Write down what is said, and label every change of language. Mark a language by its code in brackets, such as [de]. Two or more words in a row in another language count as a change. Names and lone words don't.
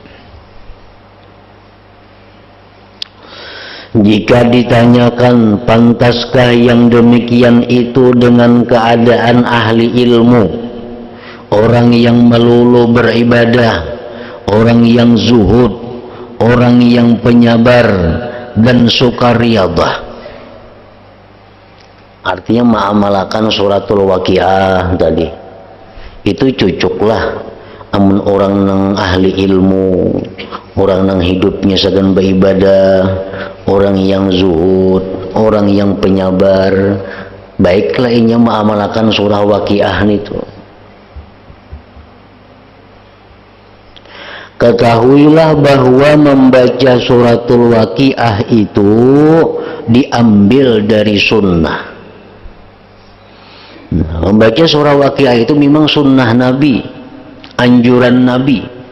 [id] Jika ditanyakan pantaskah yang demikian itu dengan keadaan ahli ilmu, orang yang melulu beribadah, orang yang zuhud, orang yang penyabar dan suka riyadhah. Artinya mengamalkan [ar] suratul waqiah [id] tadi, itu cucuklah. [bjn] Amun orang nang ahli ilmu, orang nang hidupnya segan beribadah, orang yang zuhud, orang yang penyabar, baiklah inya mengamalkan surah waqiah itu. [id] Ketahuilah bahwa membaca [ar] suratul waqiah [id] itu diambil dari sunnah. Nah, membaca surah waqiah itu memang sunnah Nabi, anjuran Nabi.